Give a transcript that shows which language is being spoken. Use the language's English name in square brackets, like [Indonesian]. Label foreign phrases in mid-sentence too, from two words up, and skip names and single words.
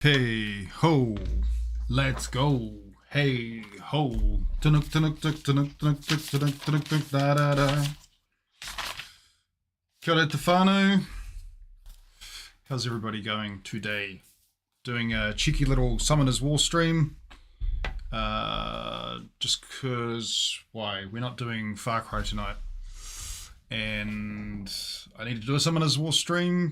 [English] Hey ho, let's go. Hey ho, tunuk tunuk tuk tunuk tunuk tuk tunuk tunuk tuk da da da. [Māori] Kia ora te whānau. [English] How's everybody going today? Doing a cheeky little Summoners War stream. Just cause why? We're not doing Far Cry tonight. And I need to do a Summoners War stream.